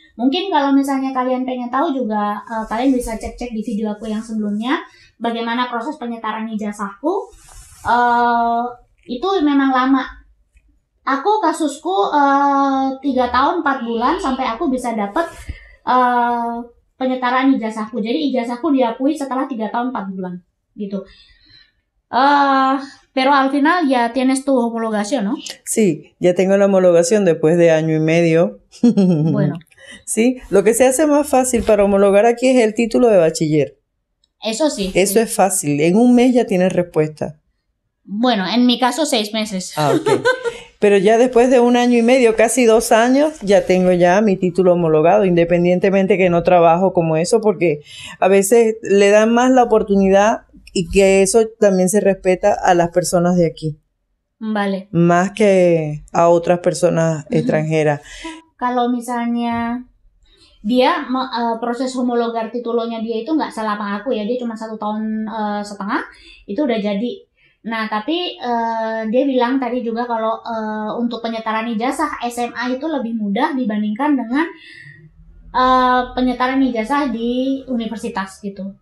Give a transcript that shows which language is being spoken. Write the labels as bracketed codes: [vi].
[id] Mungkin kalau misalnya kalian pengen tahu juga, kalian bisa cek-cek di video aku yang sebelumnya bagaimana proses penyetaran ijazahku. Itu memang lama. Aku kasusku 3 tahun 4 bulan sampai aku bisa dapat penyetaran ijazahku. Jadi ijazahku diakui setelah 3 tahun 4 bulan gitu. [es] Pero al final ya tienes tu homologación, ¿no? Sí, ya tengo la homologación después de 1 año y medio. Bueno. Sí, lo que se hace más fácil para homologar aquí es el título de bachiller. Eso sí. Eso es fácil. En 1 mes ya tienes respuesta. Bueno, en mi caso 6 meses. Ah, ok. Pero ya después de 1 año y medio, casi 2 años, ya tengo ya mi título homologado, independientemente que no trabajo como eso, porque a veces le dan más la oportunidad y que eso también se respeta a las personas de aquí. Vale. Más que a otras personas extranjeras. [id] Kalau misalnya dia proses homologar titulonya dia itu nggak selama aku ya, dia cuma 1 tahun setengah itu udah jadi. Nah tapi dia bilang tadi juga kalau untuk penyetaran ijazah SMA itu lebih mudah dibandingkan dengan penyetaran ijazah di universitas gitu.